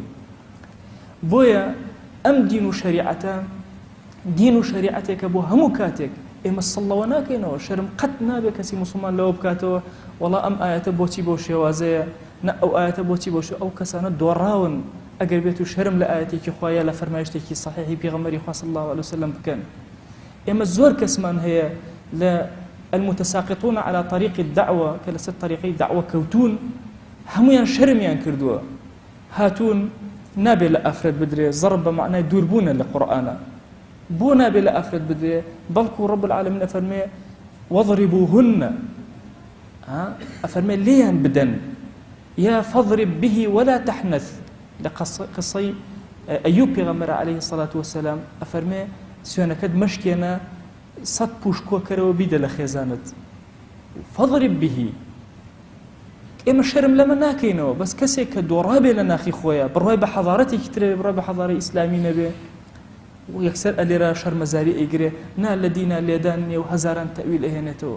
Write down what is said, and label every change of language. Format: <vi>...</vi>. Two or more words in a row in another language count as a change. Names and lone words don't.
<ckb>بۆیە ئەم دین و شەریعەتە دین و شەریعەتێکە بۆ هەموو کاتێک ئێمە سڵەوە ناکەینەوە، شەرم قەت نابێت کەسی موسڵمان لەوە بکاتەوە وەڵا ئەم ئاەتە بۆچی بۆ شێوازەیە، نە ئەو ئاەتە بۆچی بۆ ئەو کەسانە دۆڕاون ئەگەر بێت و شەرم لە ئاەتێکی خوایە لە فەرمایشتێکی صحیحی پێغەمبەری خوا</ckb> <ar>صلی الله علیه وسلم</ar> <ckb>بکەن. ئێمە زۆر کەسمان هەیە لە</ckb> <ar>المتساقطون على طريق الدعوة</ar> <ckb>کە لەسەر طریقەی دعوە کەوتون، هەمویان شەرمیان کردووە، هاتوون نابێت لە ئافرەت بدرێ، ضرب بە معنای دووربوونە لە قورئانە. بۆ نابێت لە ئافرەت بدرێ؟ بەڵکو</ckb> <ar>ڕەب العالەمین</ar> <ckb>ئەفەرمێ وەضربوهن، ئەفەرمێ لێیان بدەن، یا</ckb> <ar>فەضرب به ولا تحنث.</ar> <ckb>لە قسەی ئەیوب پێغەمبەر</ckb> <ar>عەلەیهی الصەلاة وەسەلام</ar> <ckb>ئەفەرمێ سوێنەکەت مەشکێنە 100 پوش کۆکەرەوە بیدە لە خێزانت.</ckb> <ar>فەضرب به.</ar> <ckb>ئێمە شەرم لەمە ناکەینەوە، بەس کەسێک کە دۆڕابێ لە ناخی خۆیە بڕوای بە حەضارەتێکی ترێ، بڕوای بە حەضارەی ئیسلامی نەبێ و یەکسەر ئەلێرە شەرمەزاری ئەیگرێ، نا لە دینە لێدان نییە و هەزاران تەویل ئەهێنێتەوە.</ckb>